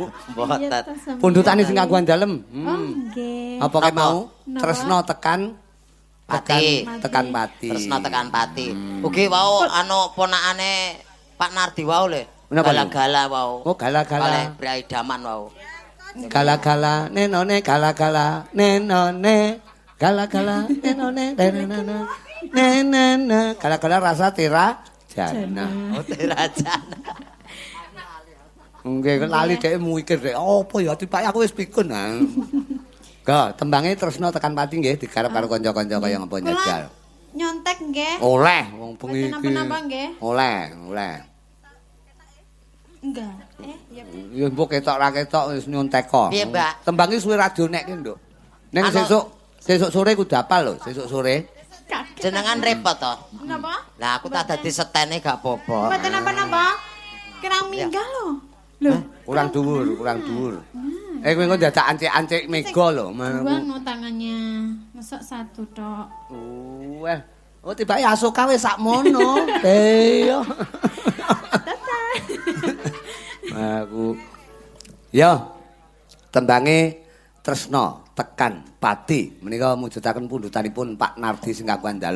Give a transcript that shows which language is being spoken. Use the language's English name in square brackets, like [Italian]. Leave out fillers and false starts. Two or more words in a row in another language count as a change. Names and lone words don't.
[Javanese] Mboten. pundutane sing kanggo dalem. Oh, nggih. Apa kae mau? Napa? Tresno tekan Pati. tekan pati. Tresno tekan pati. Ugi wau anu ponakane Pak Nardi wau lho. Menapa, Lho? Gala-gala wau. Oh gala-gala. Oleh Brai Daman wau. Gala-gala nenone gala-gala nenone gala-gala nenone nenone nenene gala-gala rasa tira jana. Oh, Terajan. Nggih lali dhek mikir dhek apa ya tipak aku wis pikun. Go tembange tresno tekan pati nggih digarap karo kanca-kanca kaya ngapa nyajal. Nyontek nggih. Oleh wong bengi iki. Napa-napa nggih? Oleh. Enggak. Ya. Ya mbok ketok ra ketok wis nyontek kok. Piye, Mbak? Tembange suwe radio nek ki, Nduk. Ning Anu- sesuk Sesuk sore kudu apal lho, sesuk sore. Jenengan repot to. Napa? Lah aku tak dadi setene gak apa-apa. Mboten napa-napa. Kirang minggah lho. Lho, Kurang dhuwur. Kowe engko dadak ancik-ancik mega lho. buang no tangannya. Masa satu tok. Wah. Oh tibake asoka wis sakmono. Iya. Aku. Ya. Tembange tresna tekan pati menika mujudaken pundutanipun Pak Nardi sing kagungan dalem.